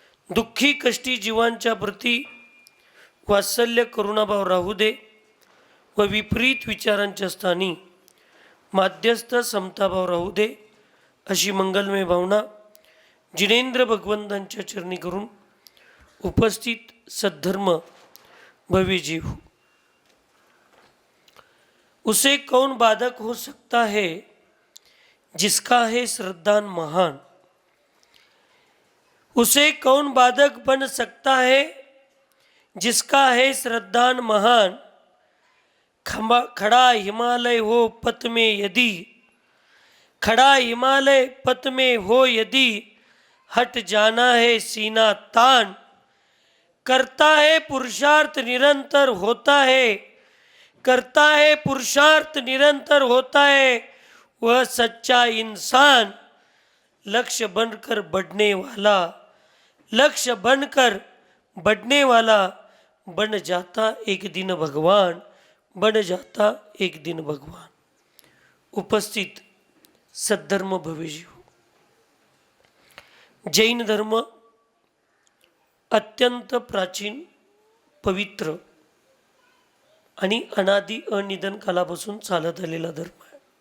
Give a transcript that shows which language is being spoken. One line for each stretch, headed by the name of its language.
Marathi: दुःखी कष्टी जीवांच्या प्रती वात्सल्य करुणाभाव राहू दे व विपरीत विचारांच्या स्थानी माध्यस्थ समताभाव राहू दे, अशी मंगलमय भावना जिनेंद्र भगवंतांच्या चरणी करून उपस्थित सद्धर्म भव्य जीव।
Hindi: उसे कौन बाधक हो सकता है जिसका है श्रद्धान महान, उसे कौन बाधक बन सकता है जिसका है श्रद्धान महान। खड़ा हिमालय हो पथ में यदि, खड़ा हिमालय पथ में हो यदि, हट जाना है सीना तान। करता है पुरुषार्थ निरंतर होता है, करता है पुरुषार्थ निरंतर होता है वह सच्चा इंसान। लक्ष्य बनकर बढ़ने वाला, लक्ष्य बनकर बढ़ने वाला बन जाता एक दिन भगवान, बन जाता एक दिन भगवान।
Marathi: उपस्थित सद्धर्म भव्यजीव, जैन धर्म अत्यंत प्राचीन, पवित्र आणि अनादि अनिधन कालापासून चालत आलेला धर्म आहे।